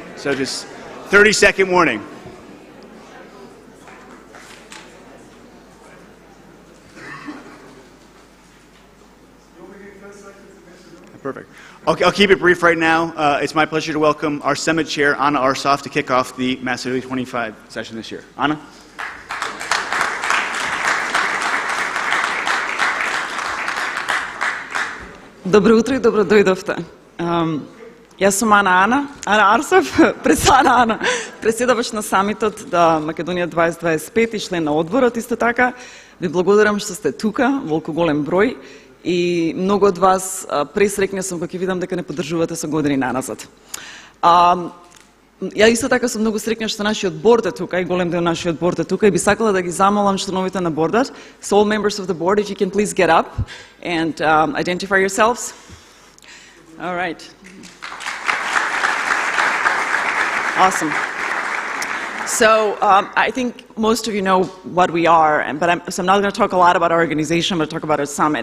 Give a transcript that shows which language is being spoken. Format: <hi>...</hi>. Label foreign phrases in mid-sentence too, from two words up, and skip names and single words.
<en>So just 30-second warning. Perfect. I'll keep it brief right now. It's my pleasure to welcome our Summit Chair, Anna Arsov, to kick off the Macedonia 25 session this year. Anna?</en> <mk>Добро утро и добро дојдовте. Јас сум Ана Арсов, председавач на самитот да Македонија 2025 и член на одборот исто така. Ви благодарам што сте тука, волку голем број и многу од вас пресрекна сум кога ќе видам дека не поддржувате со години наназад. Ја исто така сум многу среќна што нашиот борд е тука и голем дел нашиот борд е тука и би сакала да ги замолам членовите на бордот.</mk> <en>So all members of the board, if you can please get up and identify yourselves. All right. Awesome. So I think most of you know what we are, but I'm not going to talk a lot about our organization, but talk about our summit.</en>